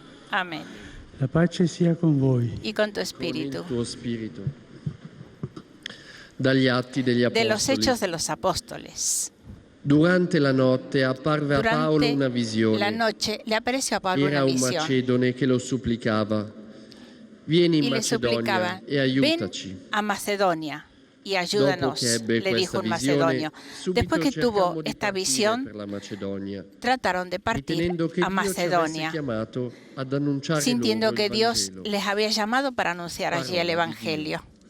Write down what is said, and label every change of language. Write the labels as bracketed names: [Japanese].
[Spanish] Amén. [Italian] La pace sia con voi. [Spanish] Y con tu espíritu. De los Hechos de los Apóstoles. [Italian] Durante la notte apparve a Paolo una visione. [Spanish] La noche le apareció a Pablo una visión. [Italian] Era un macedone che lo supplicava. Vieni in [Spanish] y le suplicaba, [Italian] Macedonia e aiutaci. [Spanish] ven a Macedonia y ayúdanos, le dijo un macedonio. Después que tuvo esta visión, trataron de partir a Macedonia, sintiendo que Dios les había llamado para anunciar allí el Evangelio.